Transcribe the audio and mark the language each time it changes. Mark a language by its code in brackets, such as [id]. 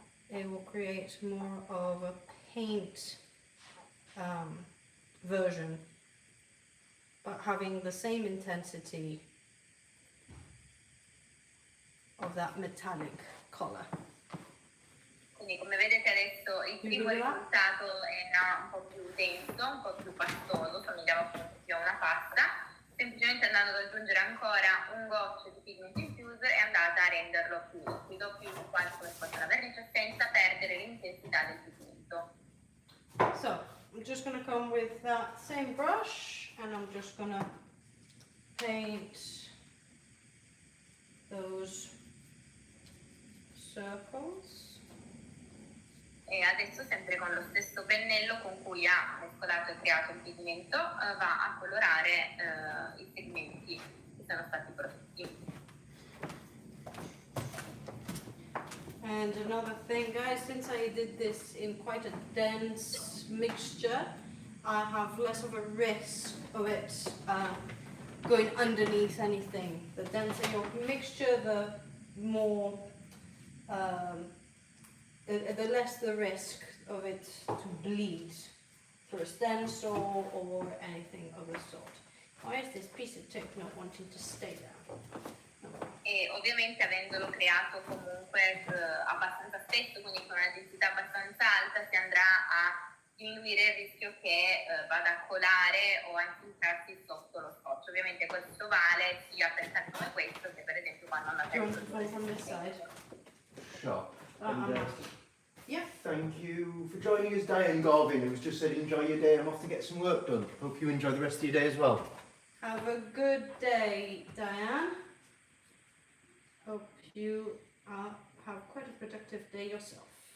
[en] it will create more of a paint version, but having the same intensity of that metallic color. [it] Quindi come vedete adesso il primo risultato era un po' più denso, un po' più pastoso, somigliava appunto più a una pasta. Semplicemente andando ad aggiungere ancora un goccio di pigment infuser è andata a renderlo più liquido, più quasi come fosse la vernice, senza perdere l'intensità del pigmento. [en] So, I'm just going to come with that same brush and I'm just going to paint those circles. [it] E adesso, sempre con lo stesso pennello con cui ha mescolato e creato il pigmento, va a colorare i segmenti che sono stati prodotti. [en] And another thing, guys, since I did this in quite a dense mixture, I have less of a risk of it going underneath anything. The denser your mixture, the more the less the risk of it to bleed through a stencil or anything of the sort. Why is this piece of tape not wanting to stay there? [it] E ovviamente avendolo creato comunque abbastanza spesso, quindi con una densità abbastanza alta, si andrà a diminuire il rischio che vada a colare o a infiltrarsi sotto lo scotch. Ovviamente questo vale sia per casi come questo che per esempio quando andate a [en] From this side. Sure. Yeah. Thank you for joining us, Diane Garvin, who's just said enjoy your day. I'm off to get some work done. Hope you enjoy the rest of your day as well. Have a good day, Diane. Hope you have quite a productive day yourself.